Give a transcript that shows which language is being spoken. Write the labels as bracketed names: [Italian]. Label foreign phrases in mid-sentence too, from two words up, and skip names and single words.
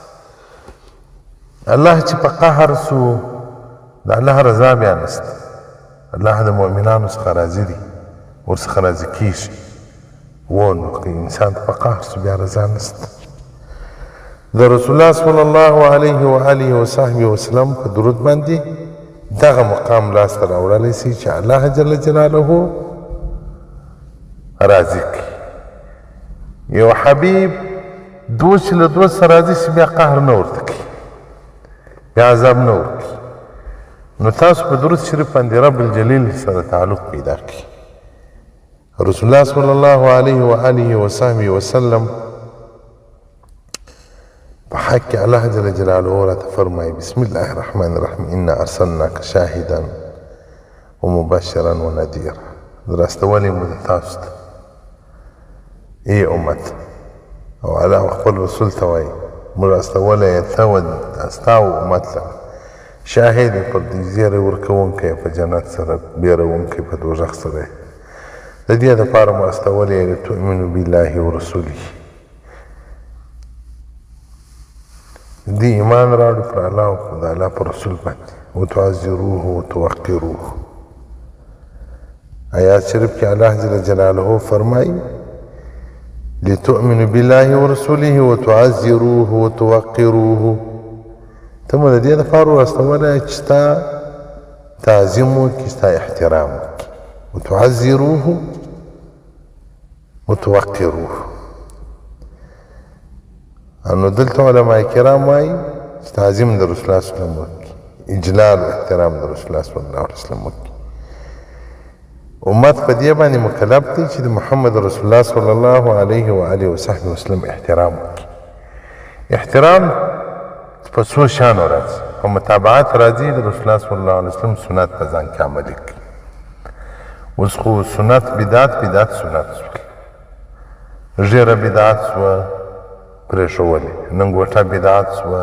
[Pashto] الله چې په قهر سو د الله رضا بیا نشته. الله د مؤمنانو څخه راضي دي، ورڅخه راضي کېږي. نو که انسان ته په قهر سو بیا رضا نشته. د رسول الله [Arabic] صلی الله علیه و آله وصحبه وسلم [Pashto] په درود باندې دغه مقام لاسته راوړلی سي چې الله [Arabic] جل جلاله [Pashto] راضي کړي. یو حبیب دوست چې له دوست سره راضي سي بیا قهر نه ورته کوي، بیا عذاب نه ورکوي. نو تاسو په درود شریف باندې رب الجلیل سره تعلق پیدا کړئ. رسول الله [Arabic] صلی الله علیه و آله وصحبه وسلم [Pashto] په حق کې الله [Arabic] جل جلاله [Pashto] راته فرمایي [Arabic] بسم الله الرحمن الرحیم انا ارسلناک شاهدا ومبشرا ونذیرا. [Pashto] راستولی مو د تاسو ته ای امت او الله خپل رسول ته وایي موږ راستولی یې ته و ستا امت له شاهد پر دې زیری ورکوونکی په جنت سره بیرونکی په دوزخ سره. د دې دپاره مو استولی [Arabic] لتؤمنو بالله ورسوله [Pashto] دې ایمان راوړو پر الله او د الله په رسول باندې [Arabic] وتعزروه وتوقروه. [Pashto] آیات شریف کې الله [Arabic] جل جلاله [Pashto] فرمایي [Arabic] لتؤمنو بالله ورسوله وتعزروه وتوقروه. [Pashto] ته مو د دې دپاره ورستولی چې ستا تعظیم وکړي، ستا احترام وکړي. [Arabic] وتعزروه وتوقروه. [Pashto] نو دلته علماء کرام وایي چې تعظیم د رسول الله [Arabic] صلی الله علیه وسلم [Pashto] وکړي، اجلال و احترام د رسول الله [Arabic] صلی الله علیه وسلم [Pashto] وکړي. امت په دې باندې مکلف دی چې د محمد رسول الله [Arabic] صلی الله علیه و آله وصحبه وسلم [Pashto] احترام وکړي. احترام په څو شانو راځي. په متابعت راځي د رسول الله [Arabic] صلی الله علیه وسلم [Pashto] سنت په ځان کې عملي کړي. اوس خو سنت بدعت سنت سول، ژیره بدعت سوه پرېښولې، ننګوټه بدعت سوه.